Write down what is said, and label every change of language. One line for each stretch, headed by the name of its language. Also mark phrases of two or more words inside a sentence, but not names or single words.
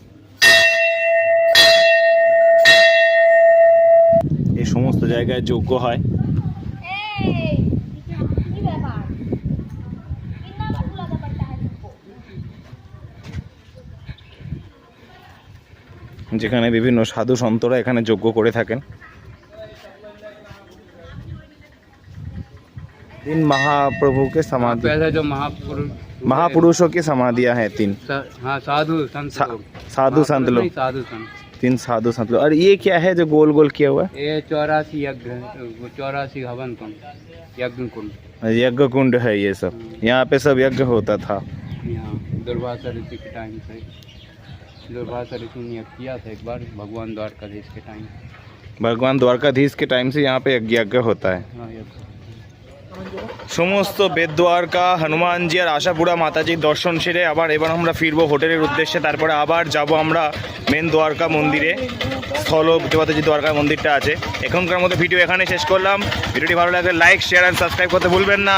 Bangla: এই সমস্ত জায়গায় যজ্ঞ হয়। যেখানে বিভিন্ন সাধু সন্তরা এখানে যজ্ঞ করে থাকেন।
Hindi: तीन महाप्रभु के समाधि, पहले जो महापुरुषों की समाधियां हैं 3। हाँ, साधु संत लोग। साधु संत लोग, साधु संत 3 साधु संत लोग। और ये क्या है जो गोल गोल किया हुआ है? ये 84 यज्ञ, 84 हवन कुंड, यज्ञ कुंड, यज्ञ कुंड है ये सब। यहाँ पे सब यज्ञ होता था। यहाँ दुर्वासा ऋषि के टाइम से, दुर्वासा ऋषि ने यज्ञ किया था एक बार भगवान द्वारकाधीश के टाइम। भगवान द्वारकाधीश के टाइम से यहाँ पे यज्ञ होता है। हाँ, यज्ञ।
Bangla: সমস্ত বেদদ্বারকা হনুমানজি আর আশাপুরা মাতাজির দর্শন সেরে আবার এবার আমরা ফিরবো হোটেলের উদ্দেশ্যে। তারপরে আবার যাব আমরা মেন দ্বারকা মন্দিরে, স্থল মাতাজি দ্বারকা মন্দিরটা আছে। এখনকার মতো ভিডিও এখানে শেষ করলাম। ভিডিওটি ভালো লাগলে
English: like, share and subscribe
Bangla: করতে ভুলবেন না।